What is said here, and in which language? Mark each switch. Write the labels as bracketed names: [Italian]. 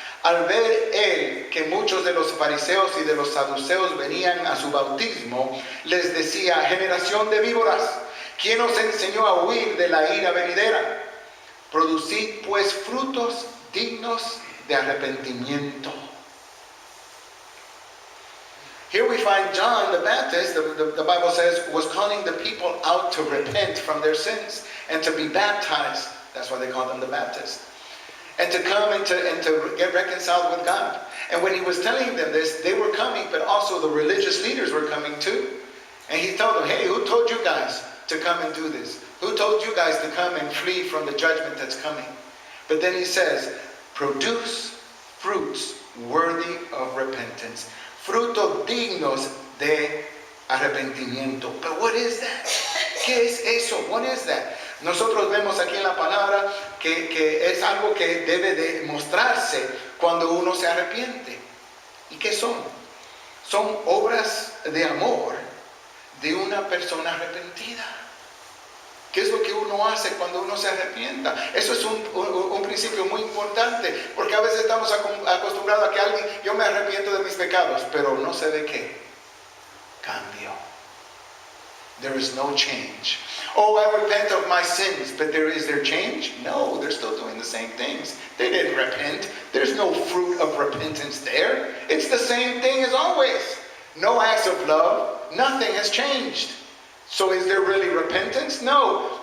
[Spanish] Al ver él que muchos de los fariseos y de los saduceos venían a su bautismo, les decía, generación de víboras, ¿quién os enseñó a huir de la ira venidera? Producid pues frutos dignos de arrepentimiento. [English] Here we find John the Baptist, the Bible says, was calling the people out to repent from their sins and to be baptized. That's why they call them the Baptists. And to come and to get reconciled with God. And when he was telling them this, they were coming, but also the religious leaders were coming too. And he told them, hey, who told you guys to come and do this? Who told you guys to come and flee from the judgment that's coming? But then he says, produce fruits worthy of repentance. [Spanish] Frutos dignos de arrepentimiento. [English] But what is that? [Spanish] ¿Qué es eso? [English] What is that? [Spanish] Nosotros vemos aquí en la palabra que es algo que debe de mostrarse cuando uno se arrepiente. ¿Y qué son? Son obras de amor de una persona arrepentida. ¿Qué es lo que uno hace cuando uno se arrepienta? Eso es un principio muy importante, porque a veces estamos acostumbrados a que alguien, yo me arrepiento de mis pecados, pero no se ve qué cambio. [English] There is no change. Oh, I repent of my sins, but is there change? No, they're still doing the same things. They didn't repent. There's no fruit of repentance there. It's the same thing as always. No acts of love. Nothing has changed. So is there really repentance? No.